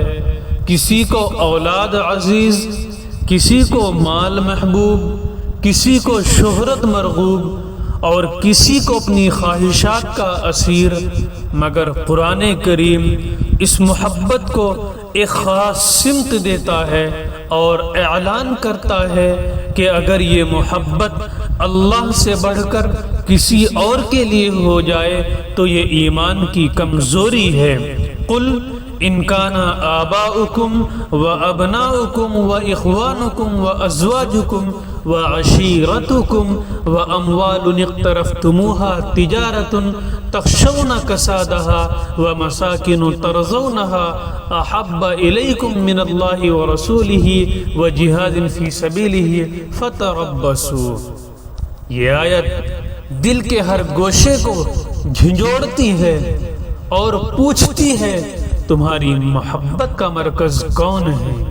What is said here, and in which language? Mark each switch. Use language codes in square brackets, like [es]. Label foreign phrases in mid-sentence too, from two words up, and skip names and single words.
[ur] کسی کو اولاد عزیز، کسی کو مال محبوب، کسی کو شہرت مرغوب اور کسی کو اپنی خواہشات کا اسیر، مگر قرآن کریم اس محبت کو ایک خاص سمت دیتا ہے اور اعلان کرتا ہے کہ اگر یہ محبت اللہ سے بڑھ کر کسی اور کے لیے ہو جائے تو یہ ایمان کی کمزوری ہے۔ [ar] قل ان کان آباؤکم و ابناؤکم و اخوانکم و ازواجکم و عشیرتکم و اموال اقترفتموها تجارت تخشون کسادها و مساکن ترضونها احب الیکم من اللہ و رسولہ و جہاد فی سبیلہ فتربصوا۔ [ur] یہ آیت دل کے ہر گوشے کو جھنجھوڑتی ہے اور پوچھتی ہے تمہاری محبت کا مرکز کون ہے؟